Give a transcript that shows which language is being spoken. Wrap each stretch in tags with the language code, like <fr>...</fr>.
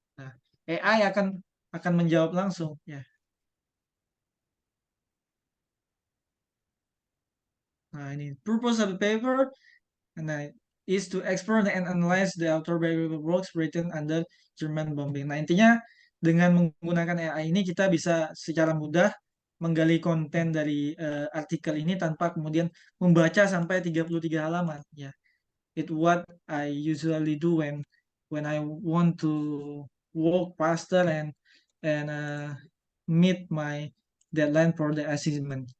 <id>Nah, AI akan menjawab langsung ya. Nah, ini</id> <en>purpose of the paper nah, is to explore and analyze the autobiographical works written under German bombing.</en> <id>Nah, intinya dengan menggunakan AI ini kita bisa secara mudah menggali konten dari artikel ini tanpa kemudian membaca sampai 33 halaman ya.</id> <en>It what I usually do when I want to walk faster and meet my deadline for the assignment.</en>